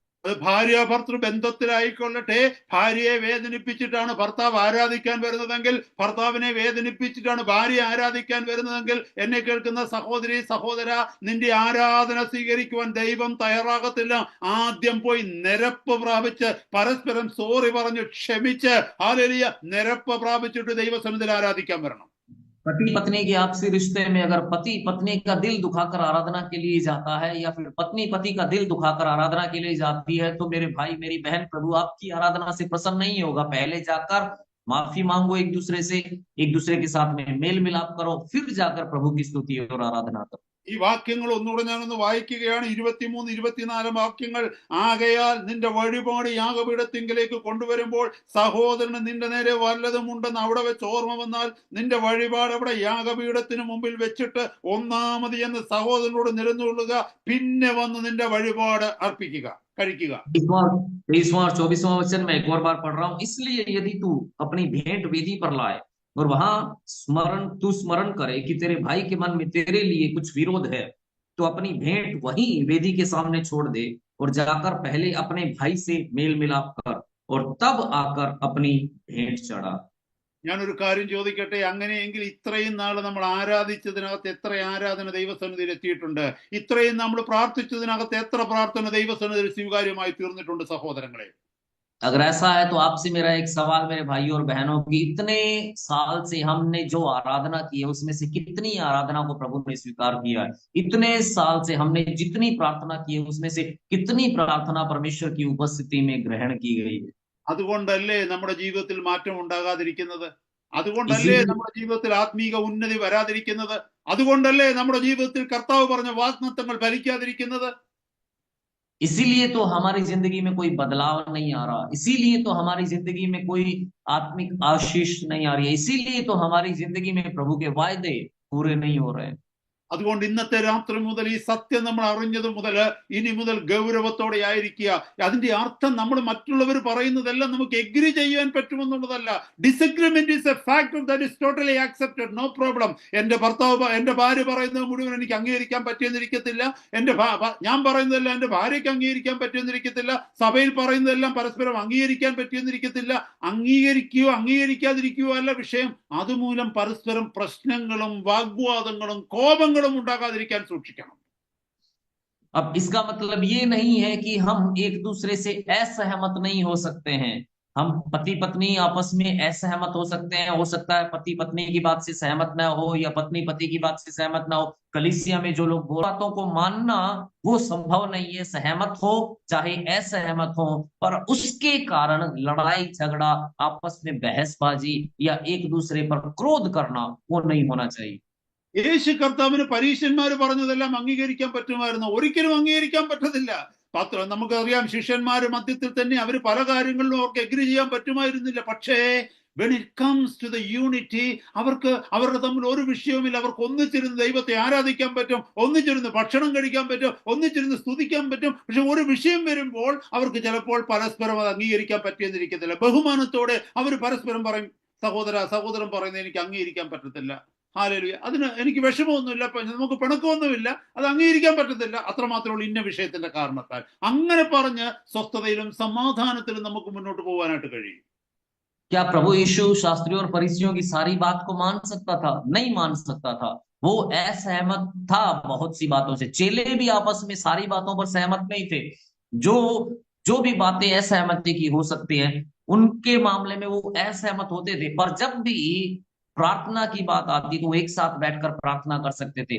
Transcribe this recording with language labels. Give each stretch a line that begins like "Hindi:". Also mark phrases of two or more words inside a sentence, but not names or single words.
Malayalam: അത് ഭാര്യ ഭർത്തൃ ബന്ധത്തിലായിക്കൊള്ളട്ടെ, ഭാര്യയെ വേദനിപ്പിച്ചിട്ടാണ് ഭർത്താവ് ആരാധിക്കാൻ വരുന്നതെങ്കിൽ, ഭർത്താവിനെ വേദനിപ്പിച്ചിട്ടാണ് ഭാര്യ ആരാധിക്കാൻ വരുന്നതെങ്കിൽ, എന്നെ കേൾക്കുന്ന സഹോദരി, സഹോദര, നിന്റെ ആരാധന സ്വീകരിക്കുവാൻ ദൈവം തയ്യാറാകത്തില്ല. ആദ്യം പോയി നിരപ്പ് പ്രാപിച്ച് പരസ്പരം സോറി പറഞ്ഞു ക്ഷമിച്ച്, ഹല്ലേലൂയ, നിരപ്പ് പ്രാപിച്ചിട്ട് ദൈവസന്നിധിയിൽ ആരാധിക്കാൻ വരണം.
Hindi: पति पत्नी के आपसी रिश्ते में अगर पति पत्नी का दिल दुखाकर आराधना के लिए जाता है या फिर पत्नी पति का दिल दुखाकर आराधना के लिए जाती है, तो मेरे भाई मेरी बहन, प्रभु आपकी आराधना से प्रसन्न नहीं होगा। पहले जाकर माफी मांगो एक दूसरे से, एक दूसरे के साथ में मेल मिलाप करो, फिर जाकर प्रभु की स्तुति और आराधना करो।
Malayalam: ഈ വാക്യങ്ങൾ ഒന്നുകൂടെ ഞാനൊന്ന് വായിക്കുകയാണ്. 23, 24 വാക്യങ്ങൾ. ആകയാൽ നിന്റെ വഴിപാട് യാഗപീഠത്തിങ്കിലേക്ക് കൊണ്ടുവരുമ്പോൾ സഹോദരന് നിന്റെ നേരെ വല്ലതും ഉണ്ടെന്ന് അവിടെ വെച്ച് ഓർമ്മ വന്നാൽ നിന്റെ വഴിപാട് അവിടെ യാഗപീഠത്തിന് മുമ്പിൽ വെച്ചിട്ട് ഒന്നാമത് എന്ന് സഹോദരനോട് നിരന്നുകൊള്ളുക, പിന്നെ വന്ന് निന്റെ वഴിപാട് अर्पिക്കുക, കഴിക്കുക.
Hindi: 23वां और 24वां वचन मैं एक और बार पढ़ रहा हूँ। इसलिए यदि तू अपनी भेंट वेदी पर लाए और वहां स्मरण करे कि तेरे भाई के मन में तेरे लिए कुछ विरोध है, तो अपनी भेंट वहीं वेदी के सामने छोड़ दे और जाकर पहले अपने भाई से मेल मिलाप कर और तब आकर अपनी भेंट चढ़ा।
Malayalam: ഞാനൊരു കാര്യം ചോദിക്കട്ടെ, അങ്ങനെയെങ്കിൽ ഇത്രയും നാള് നമ്മൾ ആരാധിച്ചതിനകത്ത് എത്ര ആരാധന ദൈവസന്നിധിയിൽ എത്തിയിട്ടുണ്ട്? ഇത്രയും നമ്മൾ പ്രാർത്ഥിച്ചതിനകത്ത് എത്ര പ്രാർത്ഥന ദൈവസന്നിധിയിൽ സ്വീകാര്യമായി തീർന്നിട്ടുണ്ട്? സഹോദരങ്ങളെ,
Hindi: अगर ऐसा है तो आपसे मेरा एक सवाल मेरे भाइयों और बहनों की, इतने साल से हमने जो आराधना की है उसमें से कितनी आराधना को प्रभु ने स्वीकार किया है? इतने साल से हमने जितनी प्रार्थना की है उसमें से कितनी प्रार्थना परमेश्वर की उपस्थिति में ग्रहण की गई है?
Malayalam: അതുകൊണ്ടല്ലേ നമ്മുടെ ജീവിതത്തിൽ മാറ്റം ഉണ്ടാകാതിരിക്കുന്നത്? അതുകൊണ്ടല്ലേ
Hindi: इसीलिए
Malayalam: നമ്മുടെ ജീവിതത്തിൽ ആത്മീക ഉന്നതി വരാതിരിക്കുന്നത്? അതുകൊണ്ടല്ലേ നമ്മുടെ ജീവിതത്തിൽ കർത്താവ് പറഞ്ഞ വാഗ്ദത്തങ്ങൾ ഫലിക്കാതിരിക്കുന്നത്?
Hindi: इसीलिए तो हमारी जिंदगी में कोई बदलाव नहीं आ रहा, इसीलिए तो हमारी जिंदगी में कोई आत्मिक आशीष नहीं आ रही है, इसीलिए तो हमारी जिंदगी में प्रभु के वायदे पूरे नहीं हो रहे हैं।
Malayalam: അതുകൊണ്ട് ഇന്നത്തെ രാത്രി മുതൽ ഈ സത്യം നമ്മൾ അറിഞ്ഞത് മുതൽ ഇനി മുതൽ ഗൗരവത്തോടെ ആയിരിക്കുക. അതിന്റെ അർത്ഥം നമ്മൾ മറ്റുള്ളവർ പറയുന്നതെല്ലാം നമുക്ക് എഗ്രി ചെയ്യാൻ പറ്റുമെന്നുള്ളതല്ല.
English: Disagreement is a factor that is totally accepted, no problem.
Malayalam: എന്റെ ഭാര്യ പറയുന്നത് മുഴുവൻ എനിക്ക് അംഗീകരിക്കാൻ പറ്റിയെന്നിരിക്കത്തില്ല, ഞാൻ പറയുന്നതെല്ലാം എന്റെ ഭാര്യയ്ക്ക് അംഗീകരിക്കാൻ പറ്റിയെന്നിരിക്കത്തില്ല, സഭയിൽ പറയുന്നതെല്ലാം പരസ്പരം അംഗീകരിക്കാൻ പറ്റിയെന്നിരിക്കത്തില്ല. അംഗീകരിക്കുകയോ അംഗീകരിക്കാതിരിക്കുകയോ അല്ല വിഷയം, അതുമൂലം പരസ്പരം പ്രശ്നങ്ങളും വാഗ്വാദങ്ങളും കോപങ്ങളും ഉണ്ടാകാതിരിക്കാൻ സൂക്ഷിക്കണം.
Hindi: अब इसका मतलब ये नहीं है कि हम एक दूसरे से असहमत नहीं हो सकते हैं। हम पति पत्नी आपस में असहमत हो सकते हैं, हो सकता है पति पत्नी की बात से सहमत ना हो या पत्नी पति की बात से सहमत ना हो। कलीसिया में जो लोग बातों को मानना वो संभव नहीं है, सहमत हो चाहे असहमत हो, पर उसके कारण लड़ाई झगड़ा, आपस में बहसबाजी या एक दूसरे पर क्रोध करना वो नहीं होना चाहिए।
Malayalam: യേശു കർത്താവിന് പരീശന്മാർ പറഞ്ഞതെല്ലാം അംഗീകരിക്കാൻ പറ്റുമായിരുന്നു? ഒരിക്കലും അംഗീകരിക്കാൻ പറ്റത്തില്ല. നമുക്കറിയാം, ശിഷ്യന്മാർ മധ്യത്തിൽ തന്നെ അവർ പല കാര്യങ്ങളിലും അവർക്ക് എഗ്രി ചെയ്യാൻ പറ്റുമായിരുന്നില്ല.
English: പക്ഷേ when it comes to the unity,
Malayalam: അവരുടെ തമ്മിൽ ഒരു വിഷയവുമില്ല. അവർക്ക് ഒന്നിച്ചിരുന്ന് ദൈവത്തെ ആരാധിക്കാൻ പറ്റും, ഒന്നിച്ചിരുന്ന് ഭക്ഷണം കഴിക്കാൻ പറ്റും, ഒന്നിച്ചിരുന്ന് സ്തുതിക്കാൻ പറ്റും. പക്ഷെ ഒരു വിഷയം വരുമ്പോൾ അവർക്ക് ചിലപ്പോൾ പരസ്പരം അത് അംഗീകരിക്കാൻ പറ്റിയെന്നിരിക്കത്തില്ല. ബഹുമാനത്തോടെ അവർ പരസ്പരം പറയും, സഹോദരൻ പറയുന്നത് എനിക്ക് അംഗീകരിക്കാൻ പറ്റത്തില്ല. ഹല്ലേലൂയ. അതിന് എനിക്ക് വിഷമമൊന്നുമില്ല, നമുക്ക് പിണക്കമൊന്നുമില്ല, അത് അംഗീകരിക്കാൻ പറ്റത്തില്ല, അത്രമാത്രമുള്ള ഇന്ന വിഷയത്തിന്റെ കാരണത്താൽ. അങ്ങനെ പറഞ്ഞ് സ്വസ്ഥതയിലും സമാധാനത്തിലും നമുക്ക് മുന്നോട്ട് പോകാനായിട്ട് കഴിയും.
Hindi: क्या प्रभु यीशु शास्त्रियों और फरीसियों की सारी बात को मान सकता था? नहीं मान सकता था। वो असहमत था बहुत सी बातों से। चेले भी आपस में सारी बातों पर सहमत नहीं थे। जो जो भी बातें असहमति की हो सकती हैं उनके मामले में वो असहमत होते थे, पर जब भी प्रार्थना की बात आती तो एक साथ बैठकर प्रार्थना कर सकते थे।